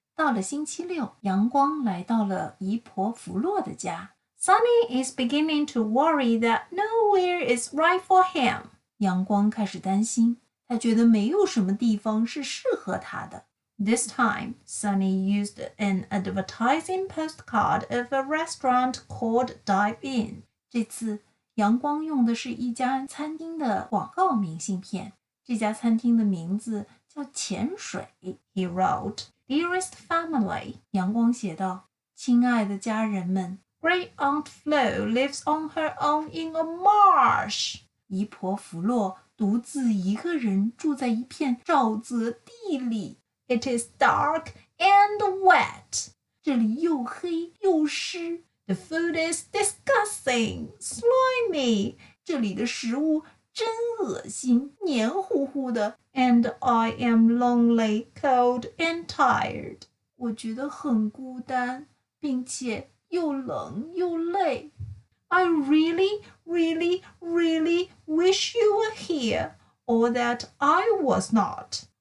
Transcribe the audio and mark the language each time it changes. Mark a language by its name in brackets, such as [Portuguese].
[Chinese] 到了星期六，阳光来到了姨婆弗洛的家。 [English] Sunny is beginning to worry that nowhere is right for him. [Chinese] 阳光开始担心，他觉得没有什么地方是适合他的。 [English] This time, Sunny used an advertising postcard of a restaurant called Dive In. [Chinese] 这次，阳光用的是一家餐厅的广告明信片。这家餐厅的名字叫潜水。 [English] He wrote,Dearest family, [Chinese] 阳光写道，亲爱的家人们 [English] Great Aunt Flo lives on her own in a marsh. [Chinese] 姨婆弗洛独自一个人住在一片沼泽地里。 [English] It is dark and wet. [Chinese] 这里又黑又湿。 [English] The food is disgusting, slimy. [Chinese] 这里的食物真恶心，黏糊糊的。 [English] And I am lonely, cold and tired. [Chinese] 我觉得很孤单，并且又冷又累。 [English] I really, really, really wish you were here, or that I was not.